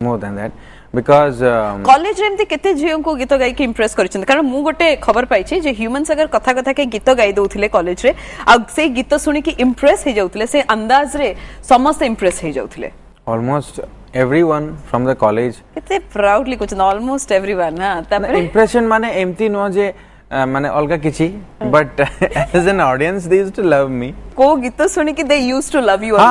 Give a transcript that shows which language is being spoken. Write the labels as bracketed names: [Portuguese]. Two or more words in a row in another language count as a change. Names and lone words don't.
[English] more than that because [Odia] कॉलेज ରେ ଏମିତି କେତେ ଝିଅ କୁ ଗୀତ ଗାଇ କେ इंप्रेस କରିଛନ୍ତି କାରଣ ମୁଁ ଗୋଟେ ଖବର ପାଇଛି ଯେ ह्यूमन सागर କଥା କଥା କେ ଗୀତ ଗାଇ ଦେଉଥିଲେ कॉलेज ରେ ଆ ସେ ଗୀତ ଶୁଣି କେ इंप्रेस ହେ ଯାଉଥିଲେ ସେ ଅନ୍ଦାଜ ରେ ସମସ୍ତ इंप्रेस ହେ ଯାଉଥିଲେ से अंदाज रे समस्त इंप्रेस हे जाउथिले [English] almost everyone from the college [Odia] केते प्राउडली कुछ [English] almost everyone [Odia] ହଁ ତବରେ इंप्रेशन ମାନେ ଏମିତି ନୁହେଁ ଯେ ମାନେ ଅଲଗା କିଛି [English] but as an audience they used to love me [Odia] କୁ ଗୀତ ଶୁଣି କେ [English] they used to love you